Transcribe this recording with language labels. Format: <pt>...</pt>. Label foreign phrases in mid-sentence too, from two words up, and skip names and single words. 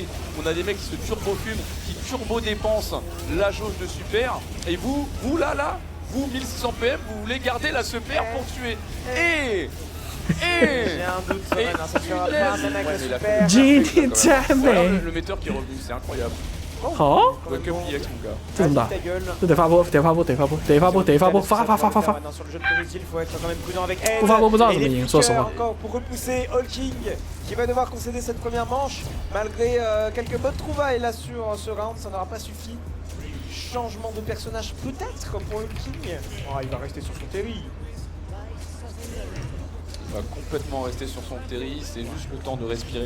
<fr>On a des mecs qui se turbo-fument, qui turbo-dépensent la jauge de super. Et vous là, vous 1600 PM, vous voulez garder la super pour tuer. Et j'ai un doute, ça sera pas même avec le super. Le metteur qui est revenu, c'est incroyable.</fr> <zh>好，</zh> <fr>Welcome EX mon gars.</fr> <zh>这怎么打？这得发波，发！</zh> <fr>Sur le jeu de projectile, il faut être quand même prudent avec elle.</fr> <zh>不发波不知道怎么赢，说实话。</zh> <fr>Encore pour repousser All King qui va devoir concéder cette première manche. Malgré quelques bonnes trouvailles là sur ce round, ça n'aura pas suffi. Changement de personnage peut-être pour All King. Oh, il va rester sur son Terry. Il va complètement rester sur son Terry, c'est juste le temps de respirer.</fr>